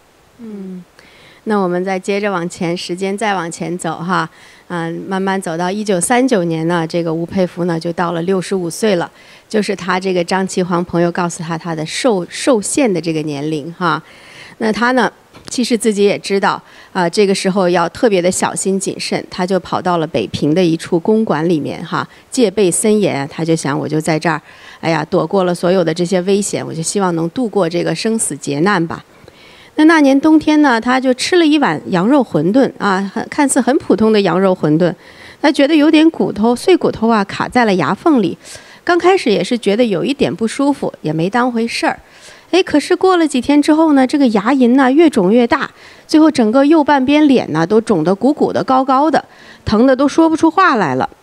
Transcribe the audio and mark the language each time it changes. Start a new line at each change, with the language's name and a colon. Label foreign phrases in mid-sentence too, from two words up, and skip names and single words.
Chinese: 那我們再接着往前，時間再往前走哈。慢慢走到1939年呢，這個吳佩孚呢就到了65歲了，就是他這個張其煌朋友告訴他的壽限的這個年齡哈。那他呢，其實自己也知道這個時候要特別的小心謹慎，他就跑到了北平的一處公館裡面哈，戒備森嚴，他就想我就在這兒，躲過了所有的這些危險，我就希望能度過這個生死劫難吧。那年冬天呢，他就吃了一碗羊肉餛飩看似很普通的羊肉餛飩，他覺得有點碎骨頭卡在了牙縫裡，剛開始也是覺得有一點不舒服，也沒當回事兒。可是過了幾天之後呢，這個牙齦呢越腫越大，最後整個右半邊臉呢都腫得鼓鼓的、高高的，疼得都說不出話來了。